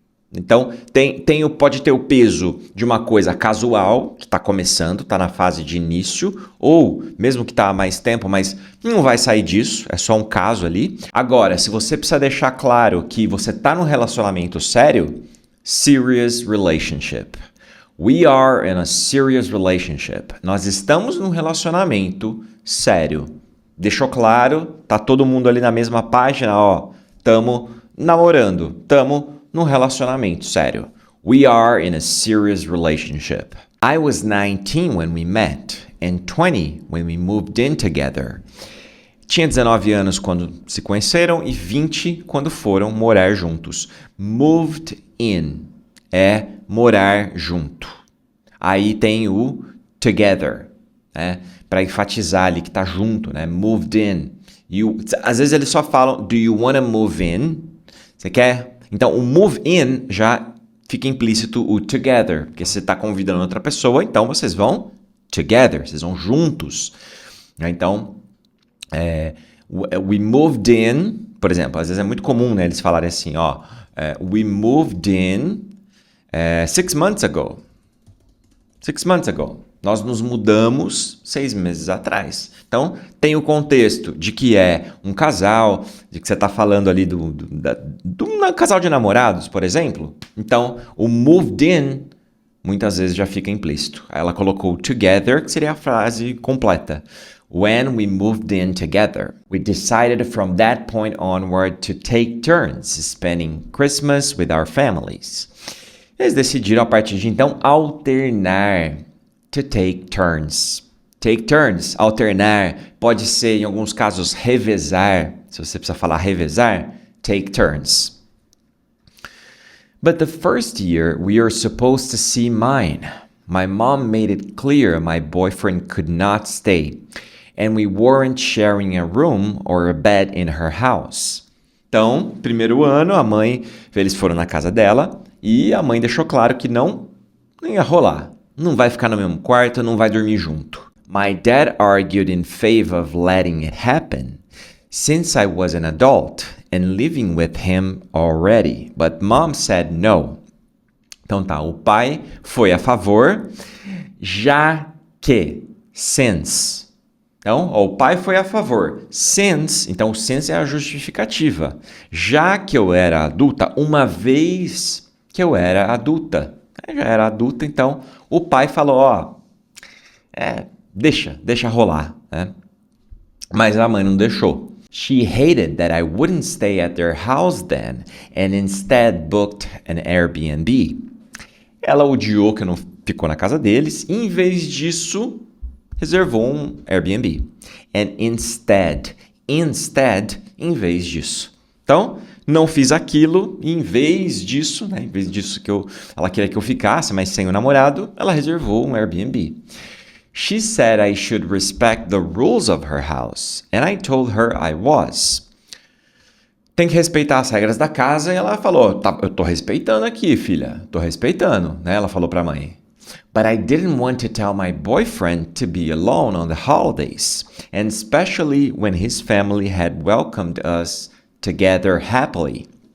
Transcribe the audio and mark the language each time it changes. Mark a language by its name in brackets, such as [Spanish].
[Portuguese] Então, pode ter o peso de uma coisa casual, que está começando, está na fase de início, ou mesmo que está há mais tempo, mas não vai sair disso, é só um caso ali. Agora, se você precisa deixar claro que você está num relacionamento sério, [English] serious relationship. We are in a serious relationship. [Portuguese] Nós estamos num relacionamento sério. Deixou claro? Tá todo mundo ali na mesma página, ó. Tamo namorando, tamo num relacionamento sério. [English] We are in a serious relationship. I was 19 when we met and 20 when we moved in together. [Portuguese] Tinha 19 anos quando se conheceram e 20 quando foram morar juntos. Moved in é morar junto. Aí tem o together, né? Para enfatizar ali que tá junto, né? [English] Moved in. [Portuguese] Às vezes eles só falam, [English] do you wanna move in? [Portuguese] Você quer? Então, o move in já fica implícito o together, porque você está convidando outra pessoa, então vocês vão together, vocês vão juntos. Então, [English] we moved in, por exemplo, às vezes é muito comum, né, eles falarem assim, ó, we moved in 6 months ago. [Portuguese] 6 months ago. Nós nos mudamos 6 meses atrás. Então, tem o contexto de que é um casal, de que você está falando ali de um casal de namorados, por exemplo. Então, o moved in, muitas vezes já fica implícito. Aí ela colocou together, que seria a frase completa. [English] When we moved in together, we decided from that point onward to take turns spending Christmas with our families. [Portuguese] Eles decidiram, a partir de então, alternar. [English] To take turns. Take turns, [Portuguese] alternar, pode ser, em alguns casos, revezar. Se você precisa falar revezar, [English] take turns. But the first year, we were supposed to see mine. My mom made it clear my boyfriend could not stay, and we weren't sharing a room or a bed in her house. [Portuguese] Então, primeiro ano, eles foram na casa dela, e a mãe deixou claro que não ia rolar. Não vai ficar no mesmo quarto, não vai dormir junto. [English] My dad argued in favor of letting it happen, since I was an adult and living with him already, but mom said no. [Portuguese] Então tá, o pai foi a favor, já que, since. Então, ó, o pai foi a favor, since, então since é a justificativa. Já que eu era adulta, uma vez que eu era adulta. Já era adulta, então o pai falou, ó, deixa rolar, né? Mas a mãe não deixou. [English] She hated that I wouldn't stay at their house then and instead booked an Airbnb. [Portuguese] Ela odiou que eu não ficou na casa deles e, em vez disso, reservou um Airbnb. [English] And instead, [Portuguese] em vez disso. Então, não fiz aquilo e, em vez disso, né, em vez disso ela queria que eu ficasse, mas sem o namorado, ela reservou um Airbnb. [English] She said I should respect the rules of her house, and I told her I was. [Portuguese] Tem que respeitar as regras da casa, e ela falou, eu tô respeitando aqui, filha, tô respeitando, né? Ela falou pra mãe. [English] But I didn't want to tell my boyfriend to be alone on the holidays, and especially when his family had welcomed us together happily.